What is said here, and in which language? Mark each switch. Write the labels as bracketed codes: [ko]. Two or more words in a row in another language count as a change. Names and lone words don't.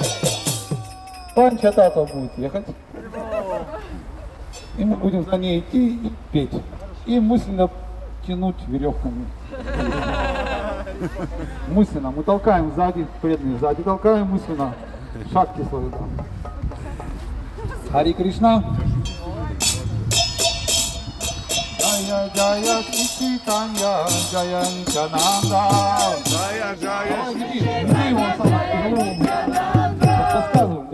[ru] Панчатата будет ехать. И мы будем за ней идти и петь. И мысленно тянуть веревками. Мысленно. Мы толкаем сзади, преданные сзади толкаем мысленно. Шакти свою там. [sa] हरि कृष्ण. [bn] জয় জয় চৈতন্য জয় নিত্যানন্দ. জয়, জয়, [ru] Подсказываем.